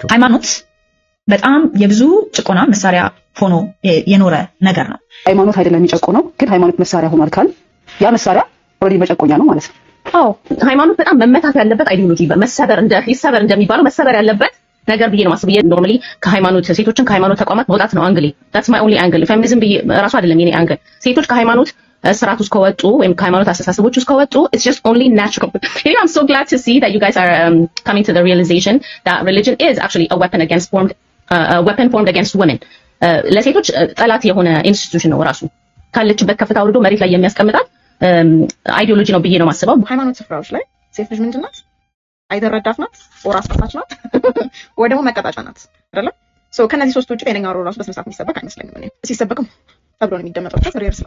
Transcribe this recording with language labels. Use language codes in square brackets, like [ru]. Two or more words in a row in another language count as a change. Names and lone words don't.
[am] ሃይማኖት በጣም የብዙ ጭቆና መሳሪያ ሆኖ የኖረ ነገር ነው። ሃይማኖት አይደለም የሚጨቆነው፣ ግን ሃይማኖት መሳሪያ ሆኗል ካል ያ መሳሪያ ኦልሬዲ መጨቆኛ ነው ማለት ነው። አዎ ሃይማኖት በጣም መመታት ያለበት አይዲዮሎጂ መሰበር እንደሚባለው መሰበር ያለበት ነገር ብዬ ነው ማስብ። ኖርማሊ ከሃይማኖት ሴቶችን ከሃይማኖት ተቋማት መውጣት ነው አንግሊ። [en] that's my only angle። [am] ፌሚኒዝም ብዬ ራሱ አይደለም የኔ አንግል። ሴቶች ከሃይማኖት ስርዓት ውስጥ ከወጡ ወይም ከሃይማኖት አስተሳሰቦች ውስጥ ከወጡ [en] it's just only natural. You know, I'm so glad to see that you guys are coming to the realization that religion is actually a weapon formed against women. [am] ለሴቶች ጠላት የሆነ ኢንስቲትዩሽን ነው ራሱ ካለችበት ከፍታ ወርዶ መሬት ላይ የሚያስቀምጣት አይዲዮሎጂ ነው ብዬ ነው ማስበው። ሃይማኖት ስፍራዎች ላይ ሴት ልጅ ምንድን ናት? አይደር ረዳት ናት፣ ኦር አስፈሳች ናት፣ ወይ ደግሞ መቀጣጫ ናት አይደለ? ከነዚህ ሶስት ውጭ ሌላኛው ራሱ በስነ ስርዓት የሚሰበክ አይመስለኝም። እኔ ሲሰበክም ተብሎ ነው የሚደመጠው። ሪየር ስለሆነ